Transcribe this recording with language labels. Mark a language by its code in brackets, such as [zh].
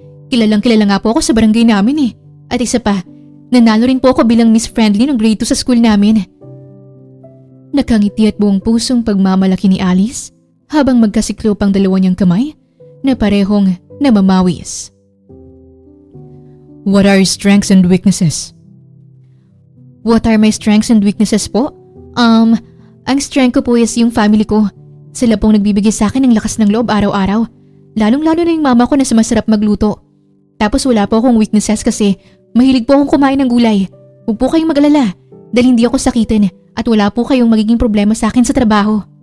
[tl] Kilalang kilala nga po ako sa barangay namin eh. At isa pa, nanalo rin po ako bilang Miss Friendly ng grade 2 sa school namin. Nakangiti at buong pusong pagmamalaki ni Alice habang magkasiklop ang dalawa niyang kamay na parehong namamawis. [en] What are your strengths and weaknesses? What are my strengths and weaknesses po? [tl] Ang strength ko po is yung family ko. Sila pong nagbibigay sa akin ng lakas ng loob araw-araw. Lalong-lalo na yung mama ko na masarap magluto. Tapos wala po akong weaknesses kasi mahilig po akong kumain ng gulay. Huwag po kayong mag-alala dahil hindi ako sakitin at wala po kayong magiging problema sa akin sa trabaho.